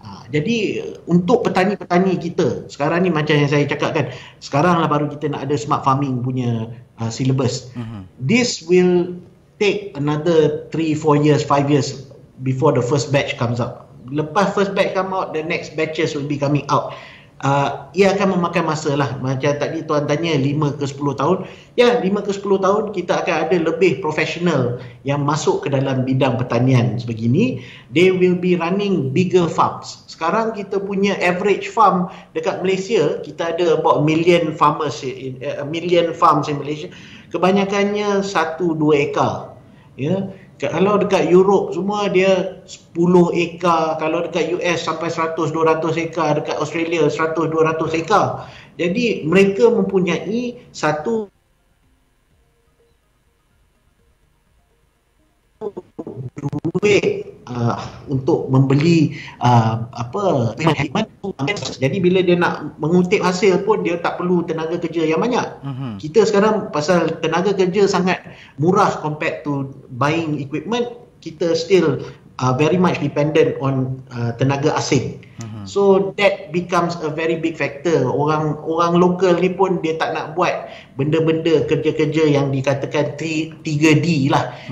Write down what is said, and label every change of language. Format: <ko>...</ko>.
<ms>Jadi untuk petani-petani kita sekarang ni, macam yang saya cakap kan, sekarang lah baru kita nak ada smart farming punya syllabus.</ms> <en>This will take another 3-4 years, 5 years before the first batch comes out.</en> <ms>Lepas</ms> <en>first batch come out, the next batches will be coming out.</en> <ms>Ia akan memakan masa lah. Macam tadi tuan tanya 5 ke 10 tahun. Ya, 5 ke 10 tahun kita akan ada lebih profesional yang masuk ke dalam bidang pertanian sebegini.</ms> <en>They will be running bigger farms.</en> <ms>Sekarang kita punya average farm dekat Malaysia, kita ada</ms> <en>about million farms in Malaysia.</en> <ms>Kebanyakannya 1-2 ekar. Ya. Kalau dekat Europe semua dia 10 ekar, kalau dekat US sampai 100-200 ekar, dekat Australia 100-200 ekar. Jadi mereka mempunyai satu duit untuk membeli khidmat. Jadi bila dia nak mengutip hasil pun dia tak perlu tenaga kerja yang banyak. Kita sekarang pasal tenaga kerja sangat murah</ms> <en>compared to buying equipment,</en> <ms>kita</ms> <en>still very much dependent on</en> <ms>tenaga asing.</ms> <en>So that becomes a very big factor.</en> <ms>Orang lokal ni pun dia tak nak buat benda-benda kerja-kerja yang dikatakan 3D lah.</ms>